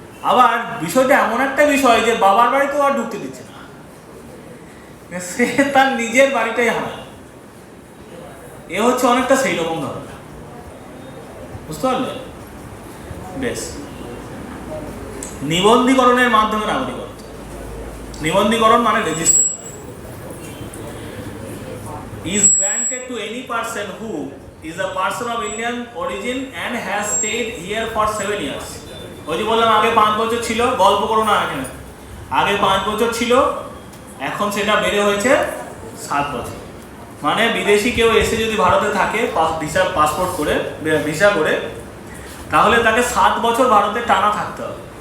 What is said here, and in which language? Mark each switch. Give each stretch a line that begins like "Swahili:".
Bangla: আবার বিষয়টা এমন একটা বিষয় যে বাবার বাড়িতেও আর ঢুকতে দিচ্ছে না, সে তার নিজের বাড়িটাই হারায়। এ হচ্ছে অনেকটা সেই রকম ধরনের, বুঝতে পারলে? বেশ, নিবন্ধীকরণের মাধ্যমে নাগরিকত্ব। নিবন্ধীকরণ মানে registration.
English: is granted to any person who is a person of Indian origin and has stayed here for 7 years.
Bangla: ওই যে বললাম আগে 5 বছর ছিল, গল্প করো না এখানে, আগে 5 বছর ছিল, এখন সেটা বেড়ে হয়েছে 7 বছর। মানে বিদেশি কেউ এসে যদি ভারতে থাকে পাসপোর্ট করে ভিসা করে, তাহলে তাকে 7 বছর ভারতে টানা থাকতে হবে।